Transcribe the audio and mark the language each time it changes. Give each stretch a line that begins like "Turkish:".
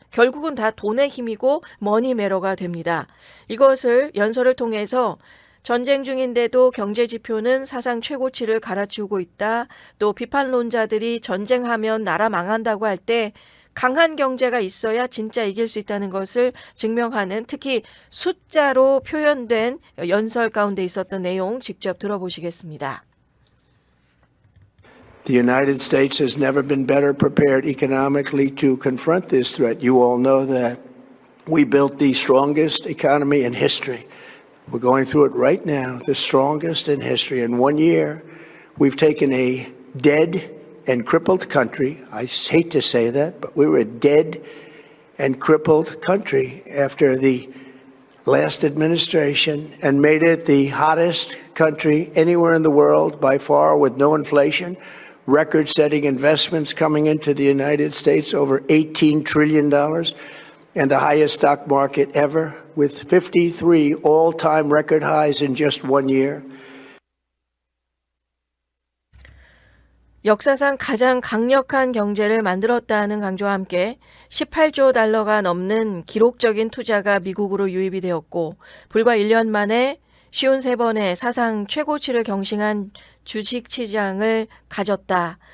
Korean: 결국은 다 돈의 힘이고 머니메러가 됩니다. 이것을 연설을 통해서 전쟁 중인데도 경제 지표는 사상 최고치를 갈아치우고 있다. 또 비판론자들이 전쟁하면 나라 망한다고 할 때 강한 경제가 있어야 진짜 이길 수 있다는 것을 증명하는 특히 숫자로 표현된 연설 가운데 있었던 내용 직접 들어보시겠습니다.
English: The United States has never been better prepared economically to confront this threat. You all know that we built the strongest economy in history. We're going through it right now, the strongest in history. In 1 year, we've taken a dead and crippled country. I hate to say that, but we were a dead and crippled country after the last administration and made it the hottest country anywhere in the world by far with no inflation, record-setting investments coming into the United States, over $18 trillion, and the highest stock market ever with 53 all-time record highs in just 1 year.
Korean: 역사상 가장 강력한 경제를 만들었다는 강조와 함께 18조 달러가 넘는 기록적인 투자가 미국으로 유입이 되었고 불과 1년 만에 53번의 사상 최고치를 경신한 주식시장을 가졌다.